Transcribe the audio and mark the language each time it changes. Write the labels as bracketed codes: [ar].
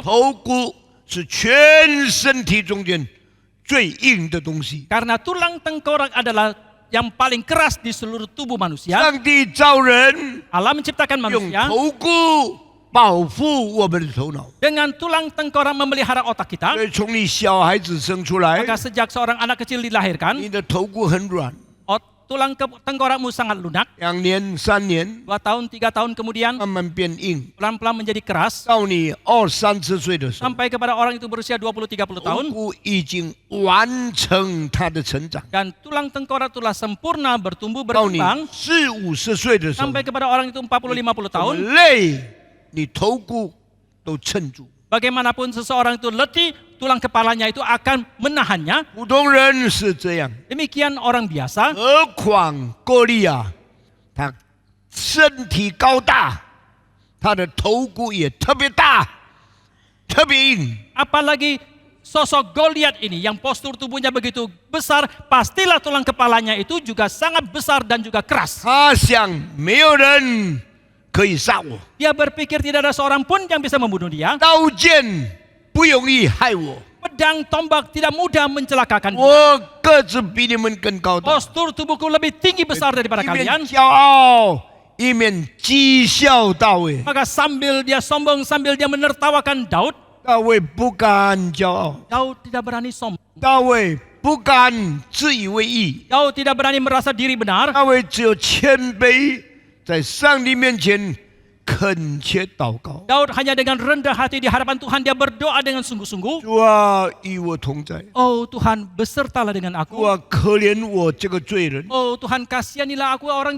[zh] 头骨是全身体中间最硬的东西。 [id] Karena tulang tengkorak adalah yang paling keras di seluruh tubuh manusia. [zh] 上帝造人， [id] Allah menciptakan [zh] 用 [id] manusia [zh] 头骨保护我们的头脑。 [id] dengan tulang tengkorak memelihara otak kita. [zh] 所以从你小孩子生出来， [id] Maka sejak seorang anak kecil dilahirkan, [zh] 你的头骨很软， [id] tulang tengkorakmu sangat lunak. [zh] 2年、3年 [id] 2 tahun, 3 tahun kemudian [zh] 慢慢变硬， [id] pelan-pelan menjadi keras. [zh] 到你20、30岁的时候， [id] Sampai kepada orang itu berusia 20-30 [zh] 头 [id] tahun. [zh] 骨已经完成它的成长。 [id] Dan tulang tengkorak telah sempurna bertumbuh [zh] 到你 [id] berkembang. [zh] 40、50岁的时候， [id] Sampai kepada orang itu 40-50 tahun. [zh] 怎么累，你头骨都撑住。 [id] Bagaimanapun seseorang itu letih, tulang kepalanya itu akan menahannya. [zh] 普通人是这样， [id] Demikian orang biasa. [zh] 何况歌利亚，他身体高大，他的头骨也特别大，特别硬。 [id] Apalagi sosok Goliat ini yang postur tubuhnya begitu besar, pastilah tulang kepalanya itu juga sangat besar dan juga keras. [zh] 他想，没有人可以杀我， [id] Dia berpikir tidak ada seorang pun yang bisa membunuh dia. [zh] 刀剑不容易害我， [id] Pedang tombak tidak mudah mencelakakan dia. [zh] 我个子比你们更高大， [id] Postur tubuhku lebih tinggi besar daripada [zh] 一面 [id] kalian. [zh] 骄傲，一面讥笑大卫。 [id] Maka sambil dia sombong, sambil dia menertawakan Daud, [zh] 大卫不敢骄傲， [id] Daud tidak berani sombong. [zh] 大卫不敢自以为义， [id] Daud tidak berani merasa diri benar. [zh] 大卫只有谦卑，在上帝面前恳切祷告。 [id] Daud hanya dengan rendah hati di hadapan Tuhan dia berdoa dengan sungguh-sungguh. [zh] 主啊，与我同在。 [id] Oh Tuhan, besertalah dengan [zh] 主 [id] aku. [zh] 啊，可怜我这个罪人。 [id] Oh Tuhan, kasihanilah aku orang